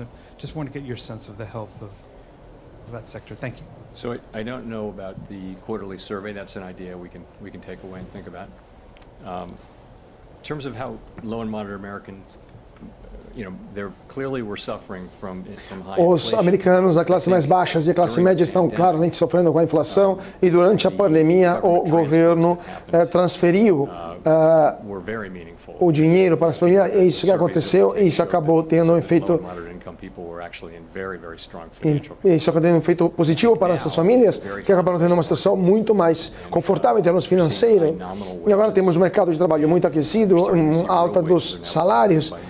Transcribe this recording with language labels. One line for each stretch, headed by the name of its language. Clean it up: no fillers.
English: I just want to get your sense of the health of that sector. Thank you. So I don't know about the quarterly survey. That's an idea we can take away and think about. In terms of how low and moderate Americans, they're clearly we're suffering from high inflation.
Portuguese: Os americanos, a classe mais baixa e a classe média estão claramente sofrendo com a inflação e durante a pandemia o governo transferiu o dinheiro para as famílias. É isso que aconteceu e isso acabou tendo um efeito
English: income people were actually in very, very strong financial
Portuguese: E isso tem um efeito positivo para essas famílias que acabaram tendo uma situação muito mais confortável em termos financeiros. E agora temos um mercado de trabalho muito aquecido, alta dos salários.